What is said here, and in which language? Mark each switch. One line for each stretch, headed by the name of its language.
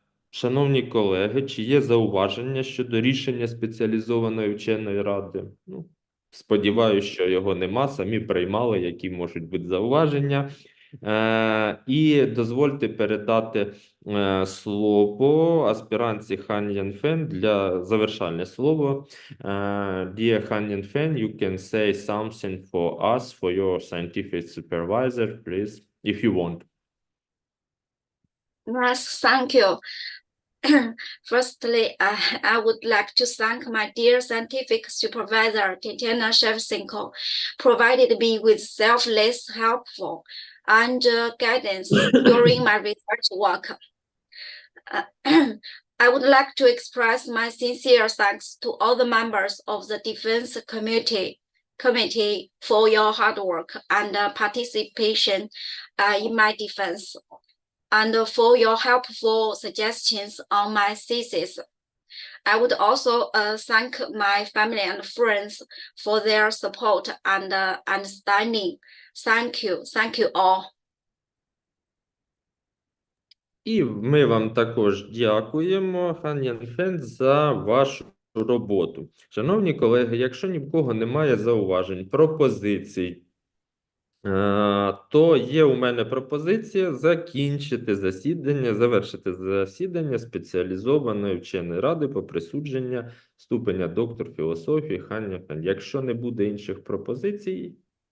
Ukrainian: Шановні колеги, чи є зауваження щодо рішення спеціалізованої вченої ради? Сподіваюся, що його нема, самі приймали, які можуть бути зауваження. І дозвольте передати слово аспірантці Хан Яфень для завершальне слово.
English: Dear Хан Яфень, you can say something for us, for your scientific supervisor, please, if you want. Yes, thank you. Firstly, I would like to thank my dear scientific supervisor, Tatiana Shevchenko, provided me with selfless, helpful, and guidance during my research work. I would like to express my sincere thanks to all the members of the Defense Committee for your hard work and participation in my defense, and for your helpful suggestions on my thesis. I would also thank my family and friends for their support and understanding. Thank you all.
Ukrainian: І ми вам також дякуємо, Хан Яфень, за вашу роботу. Шановні колеги, якщо ні в кого немає зауважень, пропозицій, то є у мене пропозиція закінчити засідання, завершити засідання спеціалізованої вченої ради по присудженню ступеня доктор філософії Хан Яфень. Якщо не буде інших пропозицій,